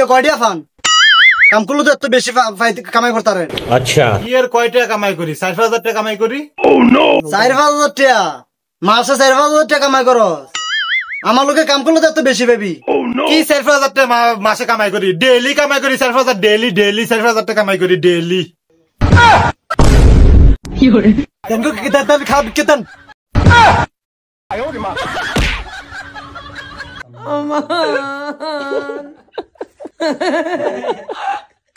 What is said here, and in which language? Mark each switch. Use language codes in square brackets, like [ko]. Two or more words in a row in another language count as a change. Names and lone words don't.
[bn] কয়টা ফান কাম করলে তো এত বেশি কামাই করতারেন আচ্ছা এর কয় টাকা কামাই করি 4,000 টাকা কামাই করি 4,000 টাকা মাসে 4,000 টাকা কামাই করো আমার লোকে কাম করলে তো এত বেশি পাবি কি 4,000 টাকা মাসে কামাই করি ডেইলি কামাই করি 4,000 ডেইলি 4,000 টাকা কামাই করি ডেইলি [es] tengo que quitar el cable, quitan. Ay, oh, mamá.